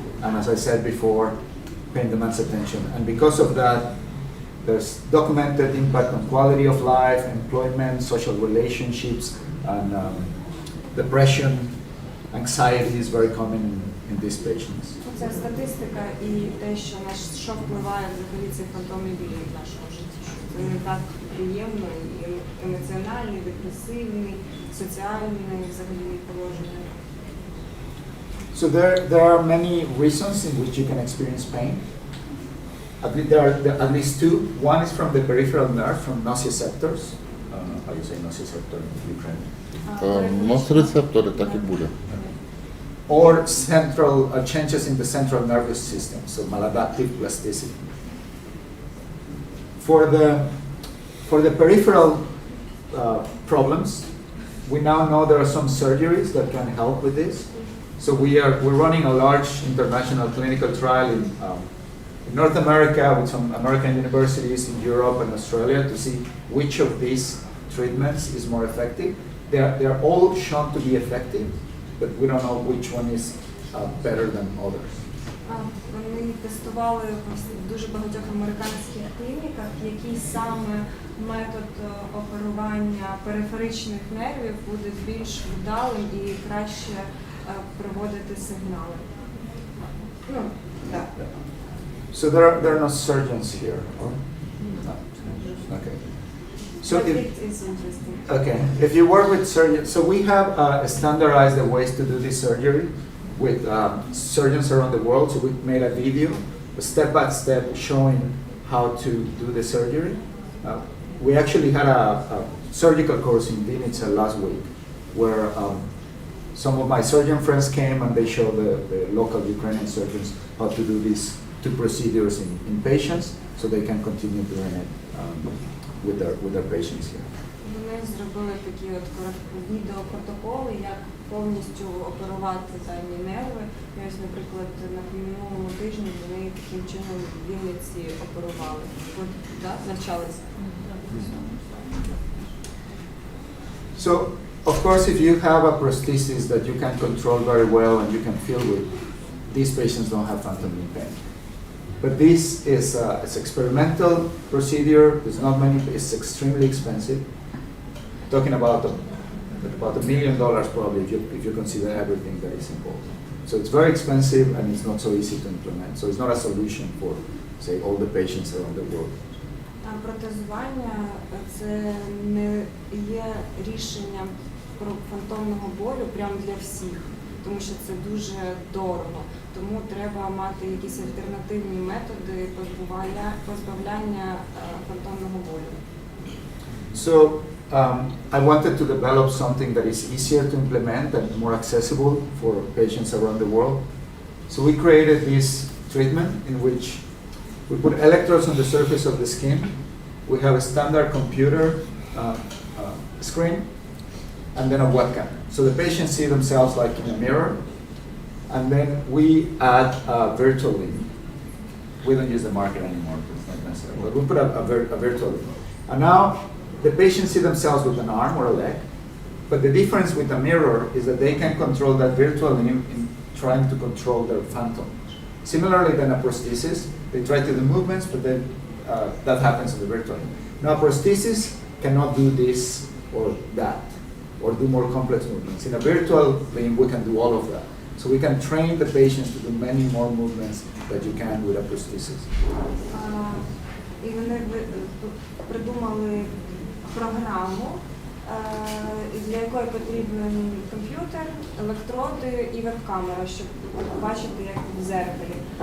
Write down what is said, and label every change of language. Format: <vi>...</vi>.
<en>And as I said before, pain demands attention. And because of that, there's documented impact on quality of life, employment, social relationships, and depression, anxiety is very common in these patients.</en> <uk>це статистика і те, що впливає взагалі цей фантомний біль в нашому житті. Це не так приємно, і емоціональний, депресивний, соціальний взагалі положення.</uk> <en>So there are many reasons in which you can experience pain. There are at least two. One is from the peripheral nerve, from nociceptors. How do you say nociceptor in Ukrainian?</en> <uk>Носорецептори так і буде.</uk> <en>Or central changes in the central nervous system, so maladaptive plasticity. For the peripheral problems, we now know there are some surgeries that can help with this. So we're running a large international clinical trial in North America with some American universities in Europe and Australia to see which of these treatments is more effective. They are all shown to be effective, but we don't know which one is better than others.</en> <uk>Вони тестували в дуже багатьох американських клініках, який саме метод оперування периферичних нервів буде більш вдалим і краще проводити сигнали. Ну, так.</uk> <en>So there are no surgeons here, or? No. Okay. So But if, it is interesting. okay, if you work with surgeons, so we have standardized the ways to do this surgery with surgeons around the world. So we made a video, step by step, showing how to do the surgery. We actually had a surgical course in Vinnytsia last week, where some of my surgeon friends came and they showed the local Ukrainian surgeons how to do these two procedures in patients, so they can continue doing it with their patients here.</en> <uk>Вони зробили такі от відеопротоколи, як повністю оперувати дані нерви. І ось, наприклад, на минулому тижні вони таким чином в Вінниці оперували. От, да, навчалися.</uk> <en>So, of course, if you have a prosthesis that you can control very well and you can feel with, these patients don't have phantom limb pain. But this is it's experimental procedure. There's not many. It's extremely expensive. Talking about $1 million probably if you consider everything that is involved. So it's very expensive and it's not so easy to implement. So it's not a solution for, say, all the patients around the world.</en> <uk>Протезування – це не є рішенням про фантомного болю прямо для всіх, тому що це дуже дорого. Тому треба мати якісь альтернативні методи позбавляння фантомного болю.</uk> <en>So I wanted to develop something that is easier to implement and more accessible for patients around the world. So we created this treatment in which we put electrodes on the surface of the skin. We have a standard computer screen and then a webcam. So the patients see themselves like in a mirror, and then we add virtual limb. We don't use the marker anymore, it's not necessary, but we put a virtual limb. And now the patients see themselves with an arm or a leg, but the difference with the mirror is that they can control that virtual limb in trying to control their phantom. Similarly than a prosthesis, they try to do movements, but then that happens in the virtual limb. Now prosthesis cannot do this or that, or do more complex movements. In a virtual limb, we can do all of that. So we can train the patients to do many more movements that you can with a prosthesis.</en> <uk>І вони придумали програму, для якої потрібен комп'ютер, електроди і веб-камера, щоб бачити, як в дзеркалі.</uk>